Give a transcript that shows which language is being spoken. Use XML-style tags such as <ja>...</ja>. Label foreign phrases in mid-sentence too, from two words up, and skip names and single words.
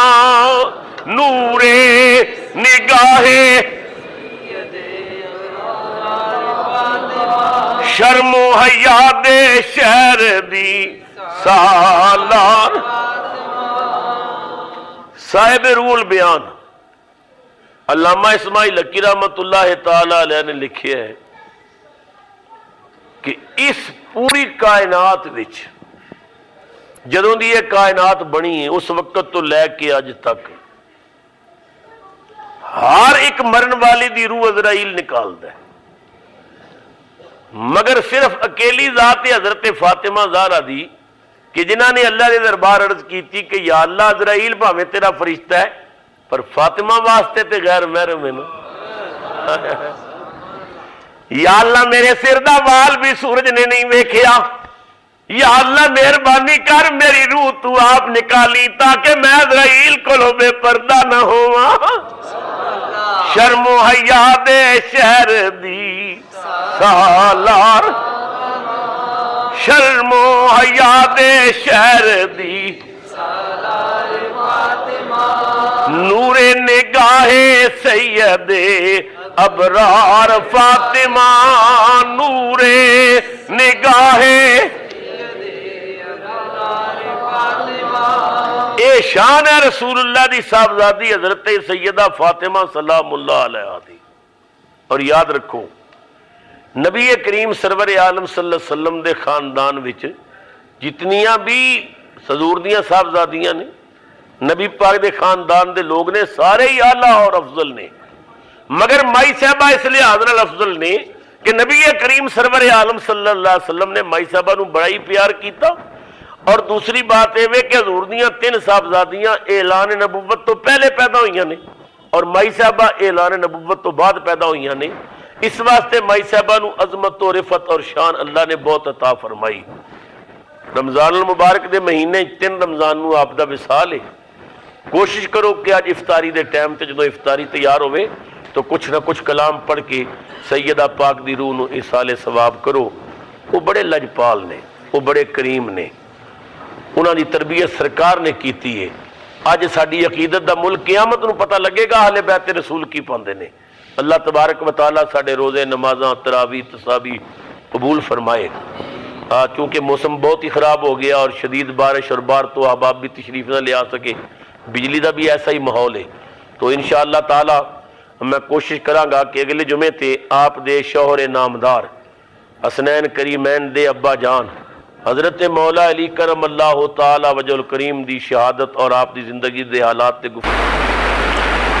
<pa>نور نگاہ شرم و حیا دے شہر دی سالار. صاحب روح البیان علامہ اسماعیل حقی رحمت اللہ تعالی علیہ نے لکھے ہے کہ اس پوری کائنات وچ جدوں دی یہ کائنات بنی ہے اس وقت تو لے کے اج تک ہر ایک مرن والی دی روح عزرائیل نکالتا ہے مگر صرف اکیلی ذات حضرت فاطمہ زہرا دی کہ جنہاں نے اللہ کے دربار عرض کی تھی کہ یا اللہ عزرائیل بھاویں تیرا فرشتہ ہے پر فاطمہ واسطے تے غیر محرم ہے نا. یا اللہ میرے سر دا وال بھی سورج نے نہیں ویکھیا. یا اللہ مہربانی کر میری روح تو آپ نکالی تاکہ میں عزرائیل کولوں بے پردہ نہ ہوواں. شرم و حیا دے شہر دی سالار. شرم و حیا دے شہر دی نور نگاہ سید ابرار فاطمہ. نور نگاہ اے شان ہے رسول اللہ دی صاحبزادی حضرت سیدہ فاطمہ</pa> <ar>سلام اللہ علیہ</ar> <pa>دی. اور یاد رکھو نبی کریم سرور عالم</pa> <ar>صلی اللہ علیہ وسلم</ar> <pa>دے خاندان وچ جتنیاں بھی حضور دیاں صاحبزادیاں نے نبی پاک دے خاندان دے لوگ نے سارے ہی اعلیٰ اور افضل نے مگر مائی صاحبہ اس لحاظ نال افضل نے کہ نبی کریم سرور عالم</pa> <ar>صلی اللہ علیہ وسلم</ar> <pa>نے مائی صاحبہ نو بڑا ہی پیار کیتا. اور دوسری بات یہ کہ حضور دیاں 3 صاحبزادیاں اعلان نبوت تو پہلے پیدا ہوئیاں نے اور مائی صاحبہ اعلان نبوت تو بعد پیدا ہوئیاں نے. اس واسطے مائی صاحبہ نو عظمت و رفت اور شان اللہ نے بہت عطا فرمائی. رمضان المبارک دے مہینے 3 رمضان نو آپ دا وصال ہے. کوشش کرو کہ آج افطاری دے ٹائم تے جدو افطاری تیار ہوئے تو کچھ نہ کچھ کلام پڑھ کے سیدہ پاک دی روح نو ایصال ثواب کرو. وہ بڑے لجپال نے, وہ بڑے کریم نے, انہاں دی تربیت سرکار نے کیتی ہے. اج ساڈی عقیدت دا ملک قیامت نو پتہ لگے گا اہل بیت رسول کی پاندے نے. اللہ تبارک و تعالیٰ ساڈے روزے نمازاں تراویح تسابیح قبول فرمائے.</pa> <ur>چونکہ موسم بہت ہی خراب ہو گیا اور شدید بارش اور بار تو احباب بھی تشریف نہ لے آ سکے, بجلی دا بھی ایسا ہی ماحول ہے.</ur> <pa>تو انشاءاللہ تعالیٰ میں کوشش کراں گا کہ اگلے جمعے تے آپ دے شوہر نامدار حسنین کریمین دے ابا جان حضرت مولا علی</pa> <ar>کرم اللہ تعالی وجہ الکریم</ar> <pa>دی شہادت اور آپ دی زندگی دے حالات تے گفتگو.</pa>